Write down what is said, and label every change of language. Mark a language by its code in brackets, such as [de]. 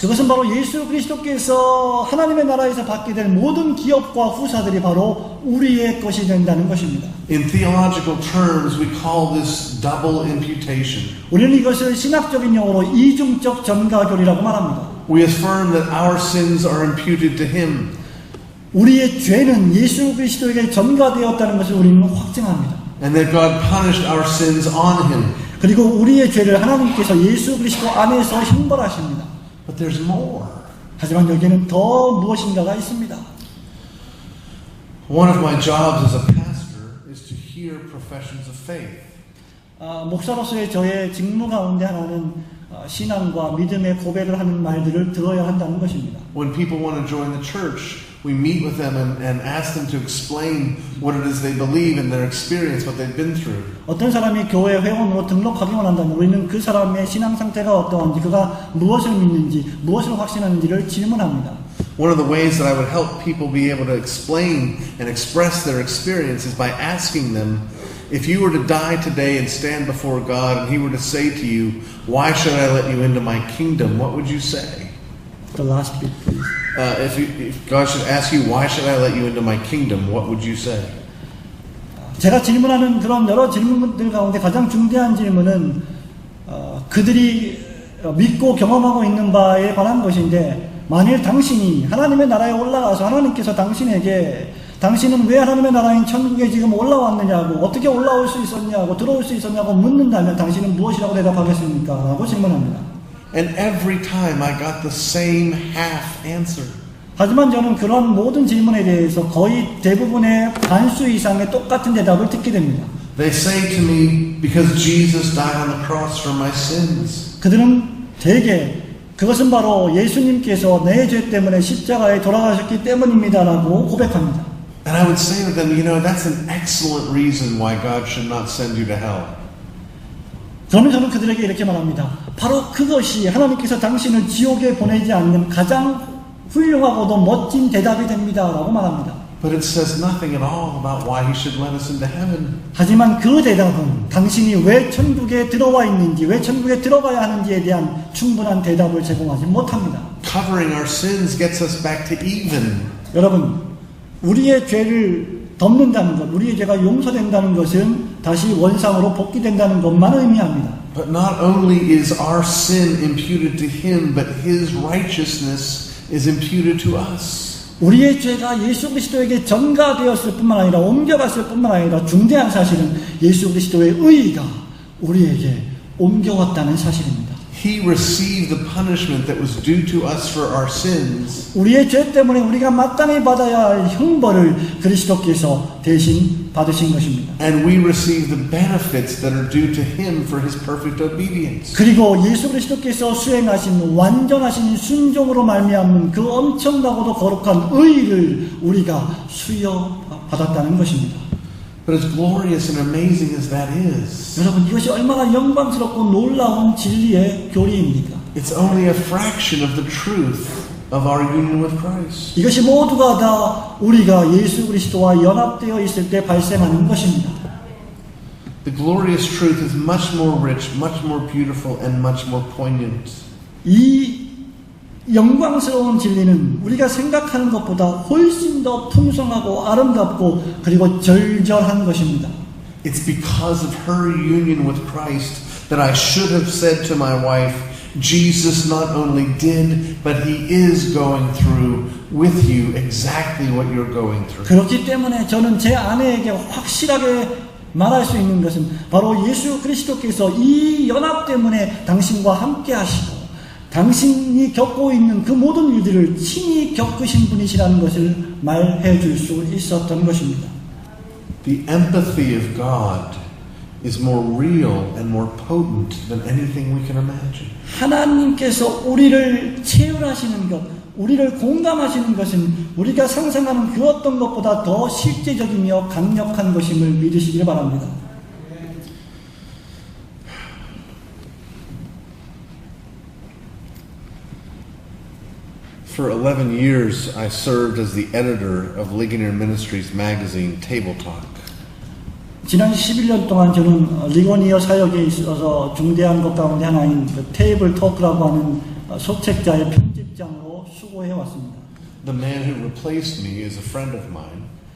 [ko] 그것은 바로 예수 그리스도께서 하나님의 나라에서 받게 될 모든 기업과 후사들이 바로 우리의 것이 된다는 것입니다. [en] In theological terms, we call this double imputation. [ko] 우리는 이것을 신학적인 용어로 이중적 전가교리라고 말합니다. [en] We affirm that our sins are imputed to him. [ko] 우리의 죄는 예수 그리스도에게 전가되었다는 것을 우리는 확증합니다. [en] And that God punished our sins on him. [ko] 그리고 우리의 죄를 하나님께서 예수 그리스도 안에서 형벌하십니다. [en] But there's more. [ko] 하지만 여기에는 더 무엇인가가 있습니다. [en] One of my jobs as a pastor is to hear professions of faith. [ko] 목사로서의 저의 직무 가운데 하나는 신앙과 믿음의 고백을 하는 말들을 들어야 한다는 것입니다. [en] When people want to join the church, we meet with them and ask them to explain what it is they believe in their experience, what they've been through. [ko] 어떤 사람이 교회 회원으로 등록하기만 한다면 우리는 그 사람의 신앙 상태가 어떠한지, 그가 무엇을 믿는지, 무엇을 확신하는지를 질문합니다. [en] One of the ways that I would help people be able to explain and express their experience is by asking them, if you were to die today and stand before God and he were to say to you, why should I let you into my kingdom, what would you say? The last bit, please. If God should ask you, why should I let you into my kingdom, what would you say? [ko] 제가 질문하는 그런 여러 질문들 가운데 가장 중대한 질문은 그들이 믿고 경험하고 있는 바에 관한 것인데, 만일 당신이 하나님의 나라에 올라가서 하나님께서 당신에게 당신은 왜 하나님의 나라인 천국에 지금 올라왔느냐고, 어떻게 올라올 수 있었냐고, 들어올 수 있었냐고 묻는다면 당신은 무엇이라고 대답하겠습니까? 라고 질문합니다. [en] And every time I got the same half answer. [ko] 하지만 저는 그런 모든 질문에 대해서 거의 대부분의 반수 이상의 똑같은 대답을 듣게 됩니다. [en] They say to me, because Jesus died on the cross for my sins. [ko] 그들은 대개 그것은 바로 예수님께서 내 죄 때문에 십자가에 돌아가셨기 때문입니다라고 고백합니다. [en] And I would say to them, you know, that's an excellent reason why God should not send you to hell. [ko] 그러면 저는 그들에게 이렇게 말합니다. 바로 그것이 하나님께서 당신을 지옥에 보내지 않는 가장 훌륭하고도 멋진 대답이 됩니다. 라고 말합니다. [en] But it says nothing at all about why he should let us into heaven. [ko] 하지만 그 대답은 당신이 왜 천국에 들어와 있는지, 왜 천국에 들어가야 하는지에 대한 충분한 대답을 제공하지 못합니다. [en] Covering our sins gets us back to even. [ko] 여러분, 우리의 죄를 덮는다는 것, 우리의 죄가 용서된다는 것은 다시 원상으로 복귀된다는 것만 의미합니다. [en] But not only is our sin imputed to him, but his righteousness is imputed to us. [ko] 우리의 죄가 예수 그리스도에게 전가되었을 뿐만 아니라 옮겨갔을 뿐만 아니라 중대한 사실은 예수 그리스도의 의의가 우리에게 옮겨왔다는 사실입니다. [en] He received the punishment that was due to us for our sins. [ko] 우리의 죄 때문에 우리가 마땅히 받아야 할 형벌을 그리스도께서 대신 받으신 것입니다. [en] And we receive the benefits that are due to him for his perfect obedience. [ko] 그리고 예수 그리스도께서 수행하신 완전하신 순종으로 말미암은 그 엄청나고도 거룩한 의의를 우리가 수여받았다는 것입니다. [en] But as glorious and amazing as that is, [ko] 여러분, 이것이 얼마나 영광스럽고 놀라운 진리의 교리입니까? [en] it's only a fraction of the truth of our union with Christ. [ko] 이것이 모두가 다 우리가 예수 그리스도와 연합되어 있을 때 발생하는 것입니다. [en] The glorious truth is much more rich, much more beautiful, and much more poignant. [ko] 이 영광스러운 진리는 우리가 생각하는 것보다 훨씬 더 풍성하고 아름답고 그리고 절절한 것입니다. [en] It's because of her union with Christ that I should have said to my wife, Jesus not only did, but he is going through with you exactly what you're going through. [ko] 그렇기 때문에 저는 제 아내에게 확실하게 말할 수 있는 것은 바로 예수 그리스도께서 이 연합 때문에 당신과 함께 하시고 당신이 겪고 있는 그 모든 일들을 친히 겪으신 분이시라는 것을 말해 줄 수 있었던 것입니다. [en] The empathy of God is more real and more potent than anything we can imagine. [ko] 하나님께서 우리를 체휼하시는 것, 우리를 공감하시는 것은 우리가 상상하는 그 어떤 것보다 더 실제적이며 강력한 것임을 믿으시길 바랍니다. [en] For 11 years, I served as the editor of Ligonier Ministries magazine, Table Talk. [ko] 지난 11년 동안 저는 리고니어 사역에 있어서 중대한 것 가운데 하나인 그 테이블 토크라고 하는 소책자의 편집장으로 수고해 왔습니다. [en] The man who replaced me is a friend of mine.